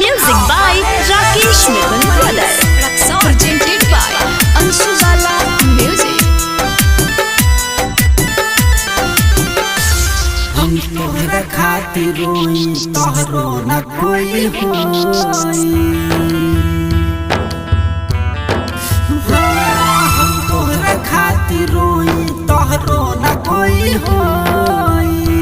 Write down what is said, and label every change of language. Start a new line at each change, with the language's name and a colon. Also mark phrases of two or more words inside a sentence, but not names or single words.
English: Music by Rakesh Mittal Brothers. Presented by Anshubala Music.
Bhojpuri: हम तोहरा खातिर रोई तोहरो न कोई होई। हम तोहरा खातिर रोई तोहरो न कोई होई।